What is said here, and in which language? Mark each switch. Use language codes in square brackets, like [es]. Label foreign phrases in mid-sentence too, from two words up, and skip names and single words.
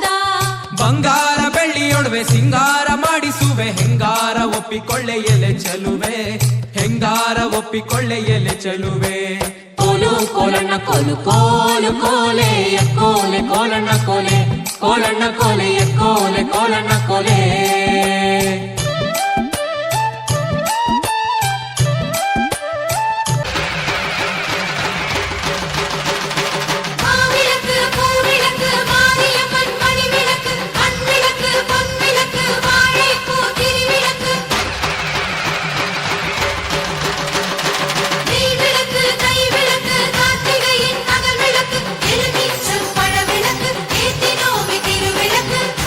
[kn] ಬಂಗಾರ ಬೆಳ್ಳಿಯೊಡವೆ ಸಿಂಗಾರ ಮಾಡಿಸುವೆ ಹೆಂಗಾರ ಒಪ್ಪಿಕೊಳ್ಳೆ ಎಲೆ ಚೆಲುವೆ ಹೆಂಗಾರ ಒಪ್ಪಿಕೊಳ್ಳೆ ಎಲೆ ಚೆಲುವೆ ಕೋಲು ಕೋಲಣ್ಣ ಕೋಲು ಕೋಲು ಕೋಲೆ ಕೋಲೆ ಕೋಲಣ್ಣ ಕೋಲೆ ಕೋಲಣ್ಣ ಕೋಲೆ ಕೋಲೆ ಕೋಲಣ್ಣ ಕೋಲೆ [ta] மாவிளக்கு பூவிளக்கு மாரியம்மன் மணிவிளக்கு மண்விளக்கு பொன்விளக்கு வாழைப்பூ திருவிளக்கு நெய்விளக்கு கைவிளக்கு கார்த்திகையின் நகல் விளக்கு எலுமிச்சம் பழவிளக்கு ஏத்தினோமி திருவிளக்கு